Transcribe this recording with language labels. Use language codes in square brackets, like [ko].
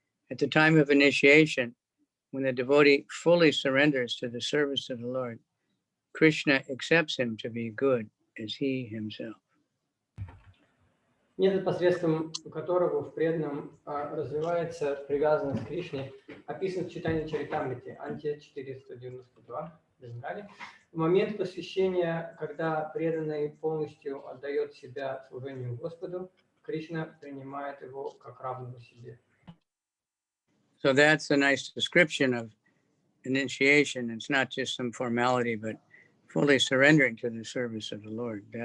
[en] At the time of initiation, when the devotee fully surrenders to the service of the Lord, Krishna accepts him to be good as he himself. [ru] Метод, посредством которого в преданном развивается привязанность к Кришне, описан в читании Чаритамрити, Анти 492, Бенгале. В момент посвящения, когда преданный полностью отдает себя служению Господу, Кришна принимает его как равного себе. [en] So that's a nice description of initiation. It's not just some formality, but fully surrendering to the service of the Lord.